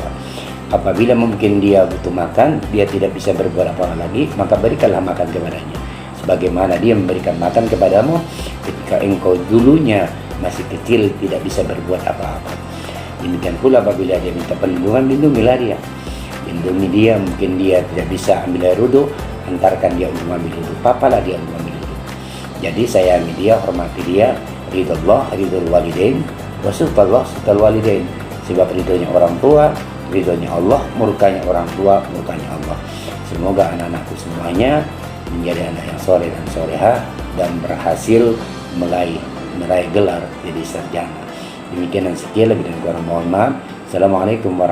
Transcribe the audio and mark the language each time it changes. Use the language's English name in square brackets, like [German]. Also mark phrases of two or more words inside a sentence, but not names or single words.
[Indonesian] Apabila mungkin dia butuh makan, dia tidak bisa berbuat apa lagi, maka berikanlah makan kepadanya, sebagaimana dia memberikan makan kepadamu ketika engkau dulunya masih kecil tidak bisa berbuat apa-apa. Demikian pula apabila dia minta perlindungan, lindungilah dia. Lindungi dia, mungkin dia tidak bisa ambil air wudhu, antarkan dia untuk ambil wudhu, papalah dia untuk ambil wudhu. Jadi sayangi dia, hormati dia, [Arabic] رضا الله، رضا الوالدين، وسخط الله، سخط الوالدين. [Indonesian] Sebab ridhonya orang tua, ridhonya Allah, murkanya orang tua, murkanya Allah. Semoga anak-anakku semuanya menjadi anak yang soleh dan soleha dan berhasil meraih gelar jadi sarjana. Demikian dan sekian, lebih dan kurang mohon maaf.